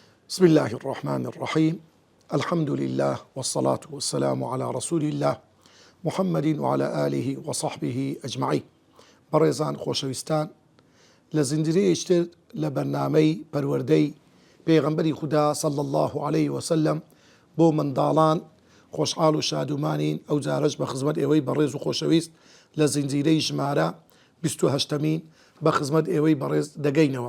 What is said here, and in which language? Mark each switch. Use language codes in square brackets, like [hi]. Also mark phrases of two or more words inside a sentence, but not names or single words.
[ar] بسم الله الرحمن الرحيم. الحمد لله والصلاة والسلام على رسول الله محمد وعلى آله وصحبه أجمعين. [ckb] بەڕێزان خۆشەویستان، لە زنجیرەیەکتر لە بەرنامەی پەروەردەی پێغەمبەری خودا [ar] صلی الله عليه وسلم [ckb] بۆ منداڵان خۆشحاڵ و شادومانین. ئەو جارەش بە خزمەت ئێوەی بەڕێز و خۆشەویست لە زنجیرەی ژمارە 28مین بە خزمەت ئێوەی بەڕێز دەگەینەوە.